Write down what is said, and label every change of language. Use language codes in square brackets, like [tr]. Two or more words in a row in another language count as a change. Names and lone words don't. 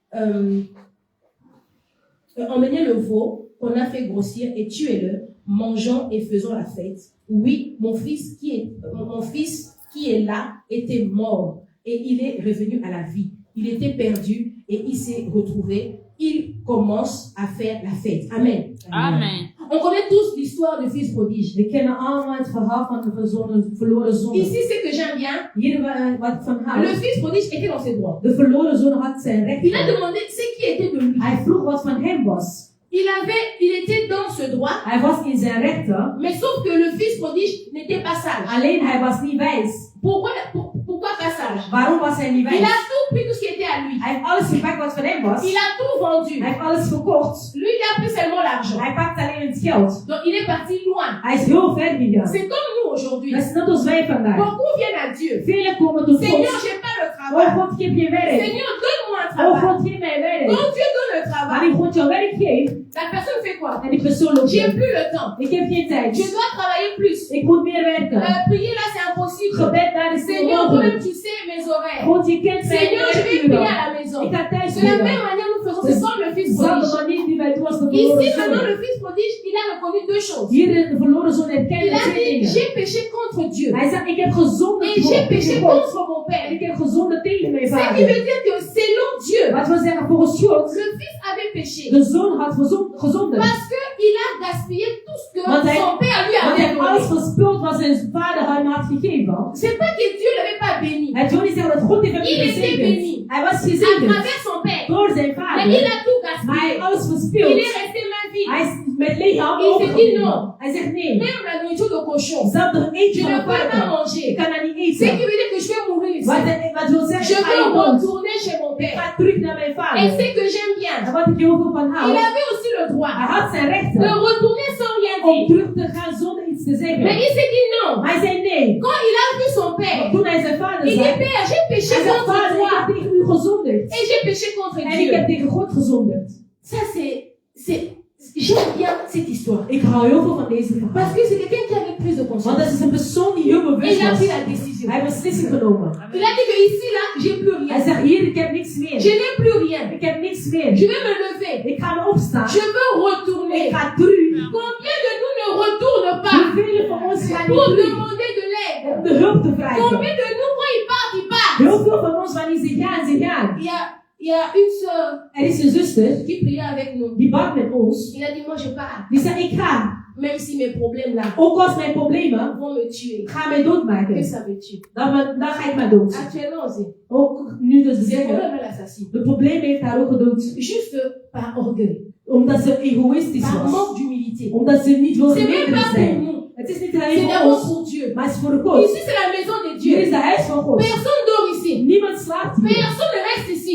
[fr] Emmenez le veau qu'on a fait grossir et tuez-le, mangeons et faisons la fête. Oui, mon fils qui est là était mort et il est revenu à la vie. Il était perdu et il s'est retrouvé. Il commence à faire la fête. Amen. Amen. On connaît tous l'histoire du fils prodige. [nl] We kennen allemaal het verhaal van de verloren zoon. [fr] Ici, ce que j'aime bien, [nl] Hier wat ik van [fr] le [nl] houd. [fr] fils prodige était dans ses droits. [nl] De verloren zoon had zijn recht. [fr] Il a demandé ce qui était de lui. [nl] Hij vroeg wat van hem was. [fr] Il était dans ce droit, [nl] Hij was in zijn rechten. [fr] mais sauf que le fils prodige n'était pas sage. [nl] Alleen hij was niet wijs. [fr] Pourquoi pas sage? [nl] Waarom was hij niet [fr] Il [nl] wijs? [fr] a tout pris, tout ce qui était à lui. [nl] Hij heeft alles gepakt wat van hem was. [fr] Il a tout vendu. [nl] Hij heeft alles verkocht. [fr] Lui, il a pris seulement l'argent. [nl] Hij pakt alleen het geld. [fr] Donc, il est parti loin. [nl] Hij is heel ver gegaan. [fr] C'est comme nous aujourd'hui. [nl] Dat is net als wij vandaag. [fr] Beaucoup viennent à Dieu. [nl] Velen komen tot [fr] Seigneur, [nl] God. [fr] j'ai pas le [nl] Oh [fr] travail. [nl] God, geef je werk. [fr] Seigneur, donne-moi un [nl] Oh [fr] travail. [nl] God, geef mij werk. [fr] Quand Dieu donne le travail, [nl] Wanneer God jou werk geeft, [fr] la personne fait quoi? [nl] en die persoon loopt [fr] J'ai [nl] weg. [fr] plus le temps. [nl] Ik heb geen tijd. [fr] Je dois travailler plus. [nl] Ik moet meer werken. [fr] Prier là, c'est impossible. [nl] Gebed, daar is [fr] Seigneur, toi-même, tu sais mes horaires. [nl] God, je kent mijn [fr] Seigneur, je vais prier à la maison. [nl] Ik ga thuis [fr] De la [nl] bidden. [fr] même manière, nous faisons, c'est comme le fils [nl] Dezelfde [fr] prodige. [nl] manier die wij doen als de [fr] Ici, [nl] verloren [fr] maintenant, [nl] zoon. [fr] le fils prodige, il a reconnu deux choses. [nl] Hier de verloren zoon herkende [fr] Il a [nl] twee [fr] dit, [nl] dingen. [fr] j'ai péché contre Dieu. [nl] Hij zei, ik heb gezondigd [fr] Et j'ai péché [nl] tegen God. [fr] contre mon père. [nl] En ik heb gezondigd tegen mijn [fr] Ce qui [nl] vader. [fr] veut dire que selon Dieu, [nl] Wat wil zeggen, volgens God, [fr] le fils avait péché. [nl] de zoon had gezondigd. [fr] Parce qu'il a gaspillé tout ce que [nl] Want hij- [fr] son père lui [nl] Want hij [fr] avait [nl] heeft alles [fr] donné. [nl] verspild wat zijn vader hem had gegeven. [fr] C'est pas que Dieu ne l'avait pas béni. [nl] Het wil niet zeggen dat God heeft hem [fr] Il était [nl] gezegend. [fr] béni. [nl] Hij was [fr] À [nl] gezegend [fr] travers son père. [nl] door zijn [fr] Mais [nl] vader. [fr] il a tout [nl] Maar hij [fr] gaspillé. [nl] heeft alles [fr] Il [nl] verspild. [fr] est resté main vide. [nl] Hij is met lege handen [fr] Il s'est dit non. [nl] overgebleven. Hij zegt nee. [fr] Même la nourriture de cochon. [nl] Zelfs nog een [fr] Je [nl] eentje [fr] ne [nl] van een [fr] peux pas [nl] varken. [fr] manger. [nl] Ik kan dat niet [fr] Ce qui [nl] eten. [fr] veut dire que je vais mourir ici. [nl] Wat wil zeggen, [fr] Je [nl] ik ga [fr] veux [nl] je dood. [fr] retourner chez mon [nl] Ik [fr] père. [nl] ga terug naar mijn [fr] Et [nl] vader. [fr] ce que j'aime bien, [nl] En wat ik heel veel van [fr] il [nl] hou, [fr] avait aussi le droit [nl] hij had zijn [fr] de [nl] rechten [fr] retourner sans rien [nl] om [fr] dire. [nl] terug te gaan zonder iets te zeggen. [fr] Mais il s'est dit non. [nl] Maar hij zei nee. [fr] Quand il a vu son père, [nl] Toen hij zijn vader [fr] il [nl] zag, [fr] dit Père, j'ai péché [nl] hij zei, [fr] contre [nl] vader, ik [fr] toi. [nl] heb tegen u gezondigd. [fr] Et j'ai péché contre [nl] En ik heb [fr] Dieu. [nl] tegen God gezondigd. [fr] Ça, j'aime bien cette histoire. [nl] Ik hou heel veel van deze verhaal. [fr] Parce que c'est quelqu'un qui avait prise de [nl] Want [fr] conscience. [nl] dat is een persoon die heel [fr] Et [nl] bewust [fr] il a [nl] was. [fr] pris la décision. [nl] Hij heeft beslissing genomen. [fr] Il a dit que ici, là, j'ai plus [nl] Hij [fr] rien. [nl] zegt, hier, ik heb niks [fr] Je [nl] meer. [fr] n'ai plus rien. [nl] Ik heb niks meer. [fr] Je vais me lever. [nl] Ik ga me opstaan. [fr] Je veux retourner. [nl] Ik ga terug. [fr] Combien de nous ne retournent pas [nl] Hoeveel van ons gaan [fr] pour [nl] niet terug [fr] demander de l'aide? [nl] om de hulp te vragen? [fr] Combien de nous, quand ils partent, ils partent? [nl] Heel veel van ons, wanneer ze gaan, ze gaan. [fr] Il y a une sœur [nl] Er is een zuster, [fr] qui priait avec nous. [nl] die bad met ons. [fr] Il a dit, moi je pars. [nl] Die zei, ik ga. [fr] Même si mes problèmes là [nl] Ook als mijn problemen [fr] vont me tuer. [nl] gaan mij [fr] Que [nl] doodmaken. [fr] ça me tue. [nl] Dan ga ik maar dood. [fr] Actuellement aussi. [nl] Ook nu dat ze [fr] C'est [nl] zeggen, [fr] problème à l'assassin. [nl] de probleem heeft haar ook gedood. [fr] Juste par orgueil. [nl] Omdat ze egoïstisch [fr] Par [nl] was. [fr] manque d'humilité. [nl] Omdat ze niet wil [fr] C'est même [nl] gemeenlijk [fr] pas pour [nl] zijn. [fr] nous. [nl] Het is niet [fr] C'est [nl] alleen voor [fr] d'abord [nl] ons, [fr] pour Dieu. [nl] maar het is voor God. [fr] Ici c'est la maison de [nl] Hier is [fr] Dieu. [nl] de huis van God. [fr] Personne dort ici. [nl] Niemand slaapt hier. [fr] Personne ne reste ici.